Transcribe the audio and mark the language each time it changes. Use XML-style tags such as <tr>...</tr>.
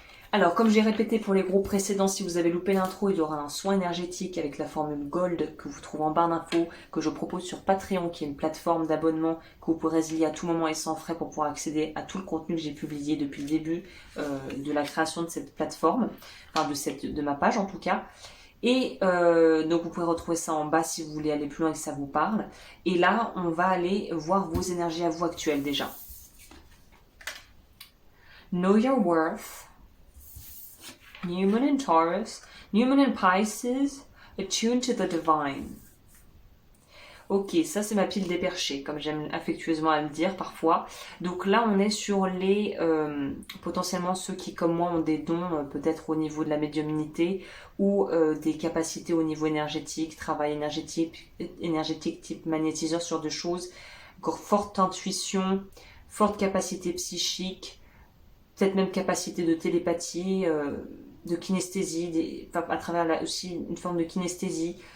<fr>Alors, comme j'ai répété pour les groupes précédents, si vous avez loupé l'intro, il y aura un soin énergétique avec la formule Gold que vous trouvez en barre d'infos, que je propose sur Patreon, qui est une plateforme d'abonnement que vous pourrez résilier à tout moment et sans frais pour pouvoir accéder à tout le contenu que j'ai publié depuis le début de la création de cette plateforme, enfin de ma page en tout cas. Et donc vous pouvez retrouver ça en bas si vous voulez aller plus loin et que ça vous parle. Et là, on va aller voir vos énergies à vous actuelles déjà.</fr> <en>Know your worth. New Moon in Taurus, New Moon in Pisces, attuned to the divine.</en> <fr>Ok, ça c'est ma pile des perchés, comme j'aime affectueusement à le dire parfois. Donc là on est sur les potentiellement ceux qui comme moi ont des dons peut-être au niveau de la médiumnité ou des capacités au niveau énergétique, travail énergétique type magnétiseur sur de choses, encore forte intuition, forte capacité psychique, peut-être même capacité de télépathie, de kinesthésie, à travers aussi une forme de kinesthésie.</fr>